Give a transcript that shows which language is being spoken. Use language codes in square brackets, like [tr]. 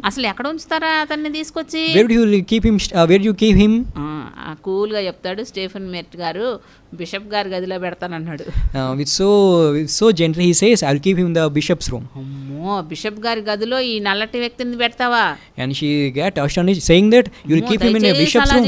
[te] అసలు ఎక్కడ ఉంచుతారా అతన్ని తీసుకొచ్చి? [en] Where do you keep him? [te] కూల్గా చెప్తాడు స్టీఫెన్ మెరిట్ గారు, బిషప్ గారి గదిలో పెడతానన్నాడు. [en] With so gently he says, I'll keep him in the bishop's room. [te] అమ్మో, బిషప్ గారి గదిలో ఈ నల్లటి వ్యక్తిని పెడతావా? [en] And she got astonished, saying that you'll keep him in a bishop's room.